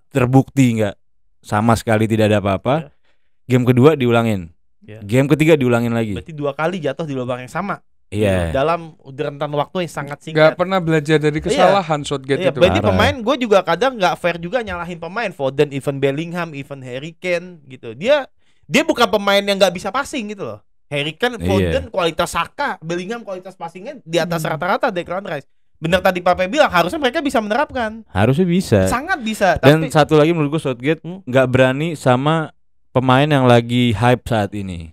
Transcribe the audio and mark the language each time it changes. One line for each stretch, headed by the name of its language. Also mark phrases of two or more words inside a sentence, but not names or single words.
Indonesian: Iya. terbukti nggak sama sekali tidak ada apa-apa. Iya. Game kedua diulangin. Ya. Game ketiga diulangin lagi. Berarti 2 kali jatuh di lubang yang sama. Iya. Dalam rentan waktu yang sangat Gak singkat. pernah belajar dari kesalahan Southgate Iya, itu. berarti Parah. pemain gue juga kadang nggak fair juga nyalahin pemain. Foden, even Bellingham, even Harry Kane gitu. Dia bukan pemain yang nggak bisa passing gitu loh. Harry Kane, Foden, kualitas Saka, Bellingham kualitas passingnya di atas rata-rata Declan Rice. Bener tadi Pape bilang harusnya mereka bisa menerapkan. Harusnya bisa. Sangat bisa. Dan Tapi satu lagi menurut gue Southgate nggak berani sama pemain yang lagi hype saat ini.